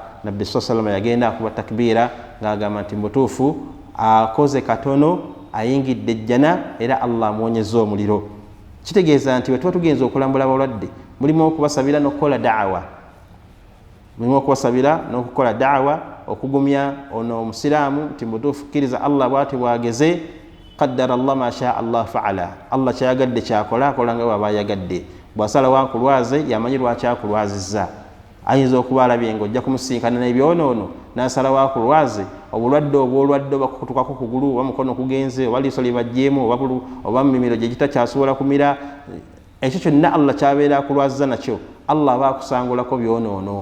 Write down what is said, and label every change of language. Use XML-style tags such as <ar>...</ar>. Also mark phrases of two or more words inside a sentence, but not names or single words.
<lg>Nabbi sallallahu yagenda akuba takbiira ng'agamba nti mutuufu akoze katono ayingidde ejjana era Allah amuwonyezza omuliro. Kitegeeza nti bwe tuba tugenza okulambula abalwadde mulimu okubasabira n'okukola da'wa, okugumya ono omusiraamu nti mutuufu kkiriza Allah bw'ati bwageze,</lg> <ar>قدر الله ما شاء الله فعل,</ar> <lg>Allah kyayagadde kyakola, akola nga bw'aba ayagadde. Bw'asalawo akulwaze yamanyi lwaki akulwazizza. Ayinza okuba alabye ng'ojja kumusinkana n'ebyonoono n'asalawo akulwaze obulwadde obw'olwadde oba kukutukako kugulu oba mukono kugenze oba liiso libajjeemu oba mimiro gye gitakyasobola kumira, ekyo kyonna Allah kyabeera akulwaziza nakyo, Allah aba akusangulako byonoono.</lg>